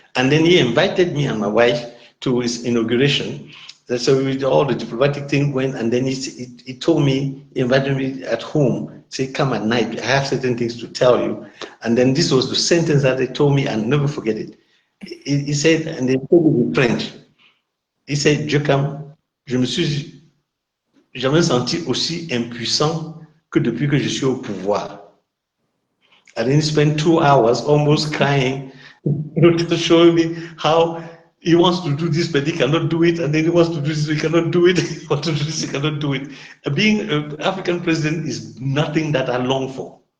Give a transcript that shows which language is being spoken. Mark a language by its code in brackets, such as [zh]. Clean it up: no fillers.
[en] And then he invited me and my wife to his inauguration. So with all the diplomatic thing went, and then he told me, he invited me at home, say, come at night, I have certain things to tell you. And then this was the sentence that they told me, and never forget it. He said, and they told me in French, he said, Djeukam, [fr] je me suis jamais senti aussi impuissant que depuis que je suis au pouvoir. [en] And then he spent 2 hours almost crying, showing me how he wants to do this, but he cannot do it, and then he wants to do this, he cannot do it, he wants to do this, he cannot do it. Being an African president is nothing that I long for.